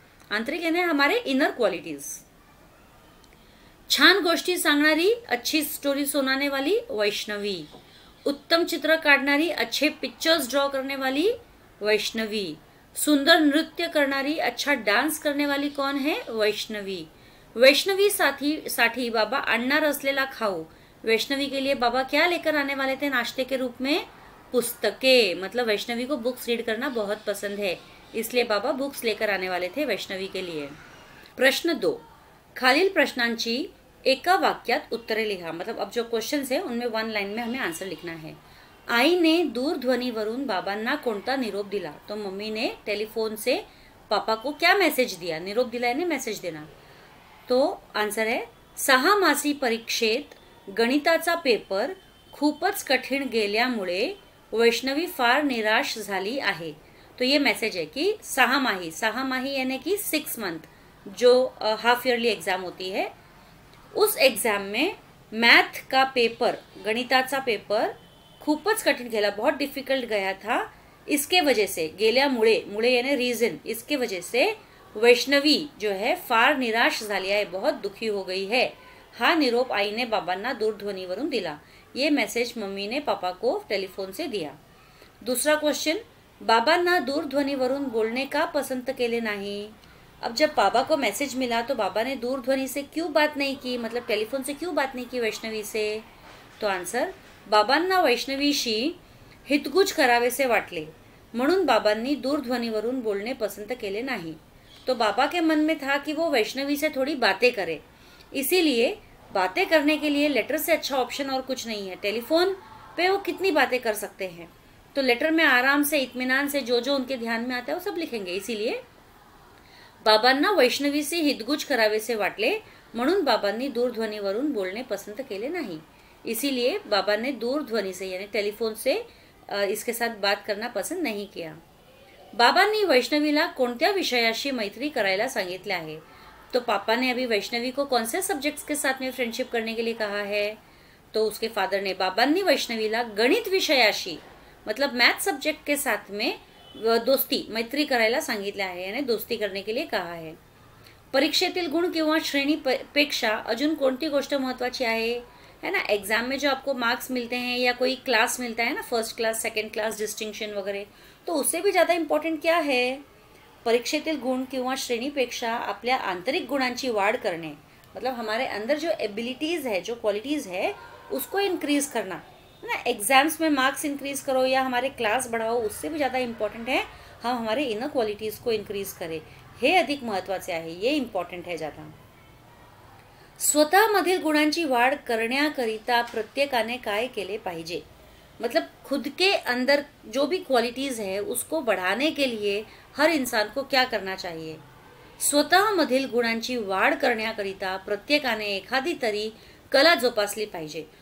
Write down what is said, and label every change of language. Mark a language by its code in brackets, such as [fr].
[hi] आंतरिक यानी हमारे इनर क्वालिटीज। [mr] छान गोष्टी सांगणारी, [hi] अच्छी स्टोरी सुनाने वाली वैष्णवी। [mr] उत्तम चित्र काढणारी, [hi] अच्छे पिक्चर्स ड्रॉ करने वाली वैष्णवी। [mr] सुंदर नृत्य करणारी, [hi] अच्छा डांस करने वाली कौन है? वैष्णवी। [mr] वैष्णवी साठी बाबा आणणार असलेला खाऊ। [hi] वैष्णवी के लिए बाबा क्या लेकर आने वाले थे नाश्ते के रूप में? पुस्तकें। मतलब वैष्णवी को बुक्स रीड करना बहुत पसंद है, इसलिए बाबा बुक्स लेकर आने वाले थे वैष्णवी के लिए। [mr] प्रश्न 2, खालील प्रश्नांची एका वाक्यात उत्तरे लिहा। [hi] मतलब अब जो क्वेश्चंस है उनमें वन लाइन में हमें आंसर लिखना है। [mr] आईने दूरध्वनीवरून बाबांना कोणता निरोप दिला? [hi] तो मम्मी ने टेलीफोन से पापा को क्या मैसेज दिया? निरोप दिला यानी मैसेज देना। तो आंसर है [mr] 6 मासी परीक्षेत गणिताचा पेपर खूपच कठीण गेल्यामुळे वैष्णवी फार निराश झाली आहे। [hi] तो ये मैसेज है कि 6 माही यानी कि 6 मंथ, जो हाफ ईयरली एग्जाम होती है, उस एग्जाम में मैथ का पेपर, [mr] गणिताचा पेपर खूपच कठिन गेला, [hi] बहुत डिफिकल्ट गया था। इसके वजह से, गेल्यामुळे, मुळे यानी रीजन, इसके वजह से वैष्णवी जो है [mr] फार निराश झाली आहे, [hi] बहुत दुखी हो गई है। [mr] हा निरोप आईने बाबांना दूरध्वनीवरून दिला। [hi] ये मैसेज मम्मी ने पापा को टेलीफोन से दिया। [mr] दूसरा क्वेश्चन, बाबांना दूरध्वनीवरून बोलने का पसंद केले नाही। [hi] अब जब बाबा को मैसेज मिला तो बाबा ने दूरध्वनि से क्यों बात नहीं की, मतलब टेलीफोन से क्यों बात नहीं की वैष्णवी से? [mr] तो आंसर, बाबांना वैष्णवीशी हितगुज करावेसे वाटले, म्हणून बाबांनी दूरध्वनीवरून बोलने पसंद केले नाही। [hi] तो बाबा के मन में था कि वो वैष्णवी से थोड़ी बातें करे, इसीलिए बातें करने के लिए लेटर से अच्छा ऑप्शन और कुछ नहीं है। टेलीफोन पे वो कितनी बातें कर सकते हैं, तो लेटर में आराम से, इत्मीनान से जो जो उनके ध्यान में आता है वो सब लिखेंगे। [mr] इसीलिए बाबांना वैष्णवीशी हितगुज करावेसे वाटले, म्हणून बाबांनी दूरध्वनीवरून बोलने पसंद केले नाही। [hi] इसीलिए बाबा ने दूरध्वनि से यानी टेलीफोन से इसके साथ बात करना पसंद नहीं किया। [mr] बाबांनी वैष्णवीला कोणत्या विषयाशी मैत्री करायला सांगितले आहे? [hi] तो पापा ने अभी वैष्णवी को कौन से सब्जेक्ट्स के साथ में फ्रेंडशिप करने के लिए कहा है? तो उसके फादर ने [mr] बाबांनी वैष्णवीला गणित विषयाशी, [hi] मतलब मैथ सब्जेक्ट के साथ में दोस्ती, [mr] मैत्री करायला सांगितले आहे, [hi] यानी दोस्ती करने के लिए कहा है। [mr] परीक्षेतील गुण किंवा श्रेणीपेक्षा अजून कोणती गोष्ट महत्वाची है ना? [hi] एग्जाम में जो आपको मार्क्स मिलते हैं या कोई क्लास मिलता है ना, first class, second class, distinction वगैरह, तो उससे भी ज़्यादा इम्पॉर्टंट क्या है? [mr] परीक्षेतील गुण किंवा श्रेणीपेक्षा आपल्या आंतरिक गुणांची वाढ करणे, [hi] मतलब हमारे अंदर जो एबिलिटीज़ है, जो क्वालिटीज़ है, उसको इंक्रीज करना, है ना। एग्जाम्स में मार्क्स इंक्रीज करो या हमारे क्लास बढ़ाओ, उससे भी ज़्यादा इम्पॉर्टंट है हम हमारे इनर क्वालिटीज़ को इंक्रीज करें, [mr] हे अधिक महत्त्वाचे आहे, [hi] ये इम्पॉर्टंट है ज़्यादा। [mr] स्वतःमधील गुणांची वाढ करण्याकरिता प्रत्येकाने काय केले पाहिजे? [hi] मतलब खुद के अंदर जो भी क्वालिटीज है उसको बढ़ाने के लिए हर इंसान को क्या करना चाहिए? [mr] स्वतःमधील गुणांची वाढ करण्याकरिता प्रत्येकाने एखादी तरी कला जोपासली पाहिजे।